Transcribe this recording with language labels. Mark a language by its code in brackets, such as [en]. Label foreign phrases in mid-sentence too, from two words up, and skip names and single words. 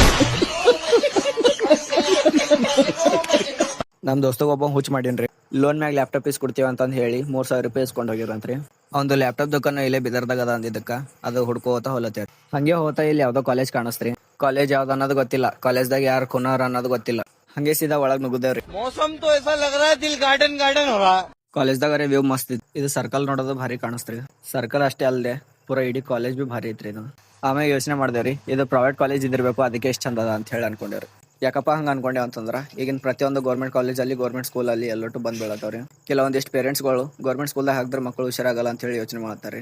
[kn] ನಮ್ ದೋಸ್ತಗ ಒಬ್ಬ ಹುಚ್ಚ ಮಾಡೀನ್ರಿ. ಲೋನ್ ಮ್ಯಾಗ ಲ್ಯಾಪ್ಟಾಪ್ ಕೊಡ್ತೀವಿ ಅಂತಂದ್ ಹೇಳಿ 3,000 ರೂಪಾಯಿ ಇಸ್ಕೊಂಡ್ ಹೋಗಿರಂತ್ರಿ. ಅವ್ನು ಲ್ಯಾಪ್ಟಾಪ್ ದುಕಾನ ಇಲ್ಲೇ ಬಿದರ್ದಾಗ ಅದ ಅಂದಿದ್ದಕ್ಕ ಅದು ಹುಡ್ಕೋತ ಹೊಲತ್ತೇವ್ರಿ. ಹಂಗೆ ಹೋತಾ ಇಲ್ಲಿ ಯಾವ್ದೋ ಕಾಲೇಜ್ ಕಾಣಿಸ್ತ್ರಿ. ಕಾಲೇಜ್ ಯಾವ್ದು ಅನ್ನೋದು ಗೊತ್ತಿಲ್ಲ, ಕಾಲೇಜ್ದಾಗ ಯಾರು ಕುನಾರ್ ಅನ್ನೋದು ಗೊತ್ತಿಲ್ಲ. ಹಂಗೆ ಸೀದಾ ಒಳಗ್ ನುಗ್ಗುದೇವ್ರಿ. [hi] मौसम तो ऐसा लग रहा है दिल गार्डन गार्डन हो रहा है. [kn] ಕಾಲೇಜ್ದಾಗ ವ್ಯೂ ಮಸ್ತ್ ಇತ್ತು. ಇದು ಸರ್ಕಲ್ ನೋಡೋದು ಭಾರಿ ಕಾಣಿಸ್ತ್ರಿ. ಸರ್ಕಲ್ ಅಷ್ಟೇ ಅಲ್ಲದೆ ಪೂರಾ ಇಡೀ ಕಾಲೇಜ್ ಬಿ ಭಾರಿ ಐತ್ರಿ ಇದು. ಆಮೇಲೆ ಯೋಚನೆ ಮಾಡ್ದೇವ್ರಿ, ಇದು [en] private college [kn] ಇದಿರ್ಬೇಕು, ಅದಕ್ಕೆ ಎಷ್ಟು ಚಂದ ಅದ ಅಂತ ಹೇಳಿ ಅನ್ಕೊಂಡೇವ್ರಿ. ಯಾಕಪ್ಪ ಹಂಗ ಅನ್ಕೊಂಡೇವ್ ಅಂತಂದ್ರ ಈಗಿನ ಪ್ರತಿಯೊಂದು [en] government college government school [kn] ಅಲ್ಲಿ ಎಲ್ಲೊಟ್ಟು ಬಂದ್ ಬೀಳತ್ತವ್ರಿ. ಕೆಲವೊಂದಿಷ್ಟು ಪೇರೆಂಟ್ಸ್ಗಳು [en] government school [kn] ಹಾಕಿದ್ರೆ ಮಕ್ಕಳು ಹುಷಾರಾಗಲ್ಲ ಅಂತ ಹೇಳಿ ಯೋಚನೆ ಮಾಡ್ತಾರ್ರಿ.